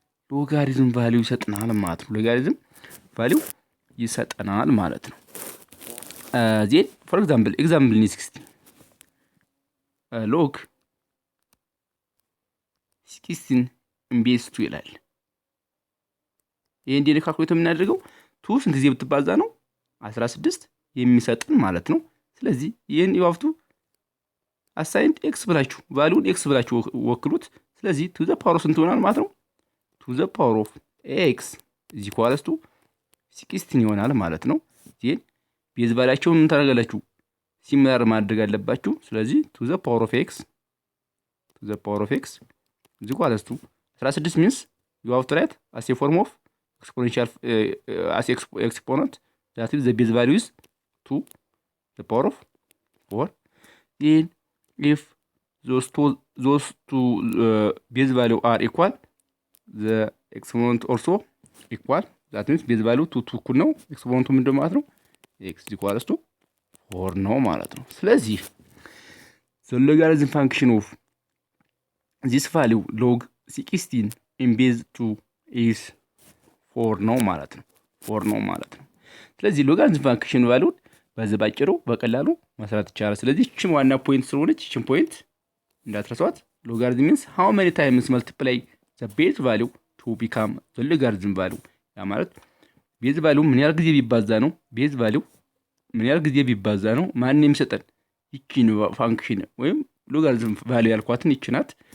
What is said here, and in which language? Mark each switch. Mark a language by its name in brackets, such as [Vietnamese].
[Amharic] ሎጋሪዝም ቫልዩ ይሰጠናል ማለት ነው። ሎጋሪዝም ቫልዩ ይሰጠናል ማለት ነው። [English] ዜን ፎር ኤግዛምፕል ኤግዛምፕል [Amharic] 16 ሎግ 16 ቤዝ 2 ይላል። ይሄ እንዴት ካልኩሌት የምናደርገው 2 ስንት ጊዜ ብትባዛ ነው 16 የሚሰጥን ማለት ነው። ስለዚህ ይሄን [English] you have to assign x [Amharic] ብላችሁ ቫልዩን x ብላችሁ ወክሉት። ስለዚህ to the power ስንት ይሆናል ማለት ነው? [English] to the power of x is equals to 16 [Amharic] ይሆናል ማለት ነው። ዜን ቤዝ ቫልያቸውን ምን ታደርጋላችሁ? ሲሚላር ማድረግ አለባችሁ። ስለዚህ [English] to the power of x is equals to 16 means you have to write as a form of exponential as exponent that is the base value is 2 the power of 4. Then if those two base value are equal, the exponent also equal. That means base value 2 [Amharic] እኩል ነው። [English] exponent [Amharic] ምንድነው ማለት ነው? [English] x is equals to 4 [Amharic] ነው ማለት ነው። ስለዚህ [English] the logarithm function of this value log 16 in base 2 is [Amharic] 4 ነው ማለት ነው። 4 ነው ማለት ነው። ስለዚህ ሎጋሪዝም ፋንክሽን ቫልዩን በዚህ ባጭሩ በቀላሉ መስራት ይቻላል። ስለዚህ እቺ ዋና ፖይንት ስለሆነች እቺን ፖይንት እንዳትረሷት። ሎጋሪዝም [English] means how many times multiply the base value to become the logarithm value። [Amharic] ያ ማለት ቤዝ ቫልዩ ምን ያህል ጊዜ ቢባዛ ነው ቤዝ ቫልዩ ምን ያህል ጊዜ ቢባዛ ነው ማን የሚሰጠን ይቺን ፋንክሽን ወይም ሎጋሪዝም ቫልዩ ያልኳትን ይቺ ናት።